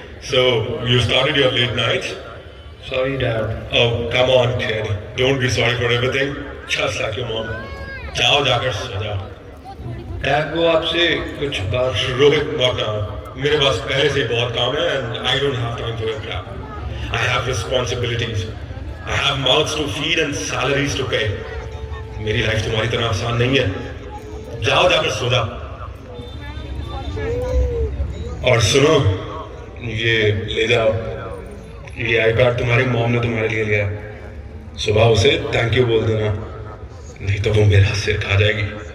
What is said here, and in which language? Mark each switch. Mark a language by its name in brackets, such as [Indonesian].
[English] So, you started your late nights? [Hindi] Sorry dad. [English] Oh, come on, kid. Don't be sorry for everything. Just like your mom. [Hindi] जाओ जाकर सो जाओ। Dad वो आपसे कुछ बात। [English] Rohit, not now. [Hindi] मेरे पास पहले से ही बहुत काम है [English] and I don't have time for your crap. I have responsibilities. I have mouths to feed and salaries to pay. [Hindi] मेरी लाइफ तुम्हारी तरह आसान नहीं है। जाओ जाकर सो जाओ। और सुनो, ये ले जाओ, ये आईपैड तुम्हारी मॉम ने तुम्हारे लिए लिया है। सुबह उसे थैंक यू बोल देना, नहीं तो वो मेरा सिर खा जाएगी।